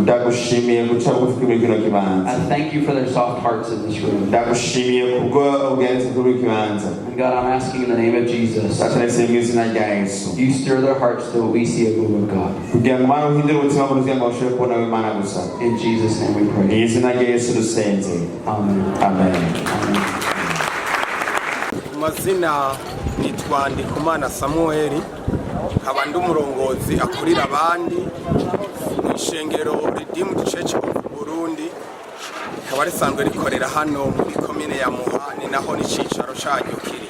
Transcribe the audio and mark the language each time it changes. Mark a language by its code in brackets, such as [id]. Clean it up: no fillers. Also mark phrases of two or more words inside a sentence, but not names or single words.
[en] I thank you for their soft hearts in this room. And God, I'm asking in the name of Jesus, you stir their hearts till we see a move of God. In Jesus' name we pray. Amen. Amen. [rn] Mazina nitwa Ndikumana Samuel, nkaba ndi umurongozi akurira abandi mu ishengero Redeemed Church of Burundi, ikaba risanzwe rikorera hano muri komine ya Muha, ni naho n'icicaro cyanyu kiri.